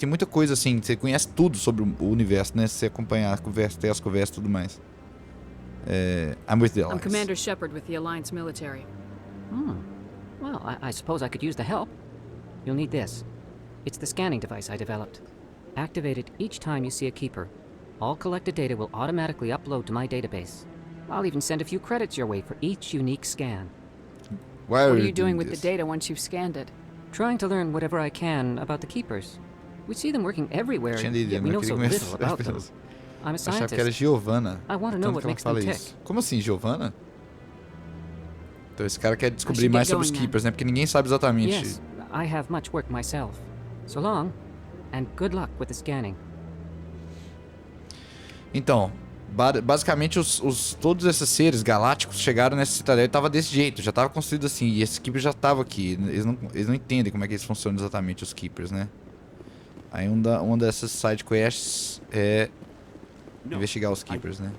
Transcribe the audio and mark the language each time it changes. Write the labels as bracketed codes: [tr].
[pt] Tem muita coisa assim, você conhece tudo sobre o universo, né? Se você acompanhar a conversa, ter as conversas e tudo mais. [en] I'm with the Alliance. I'm Commander Shepard with the Alliance military. Well, I suppose I could use the help. You'll need this. It's the scanning device I developed. Activate it each time you see a Keeper. All collected data will automatically upload to my database. I'll even send a few credits your way for each unique scan. What are you doing with the data once you've scanned it? Trying to learn whatever I can about the Keepers. We see them working everywhere, yet we know so little about them. I'm a scientist. [pt] Achava que era Giovanna. [en] I want to know what makes them tick. [pt] Como assim, Giovanna? Então esse cara quer descobrir mais sobre os Keepers, né? Porque ninguém sabe exatamente. [en] Yes, I have much work myself. So long, and good luck with the scanning. [pt] Então, basicamente todos esses seres galácticos chegaram nessa citadela e tava desse jeito, já tava construído assim, e esse Keeper já tava aqui. Eles não entendem como é que eles funcionam exatamente, os Keepers, né? Aí uma dessas side quests é investigar os Keepers, né?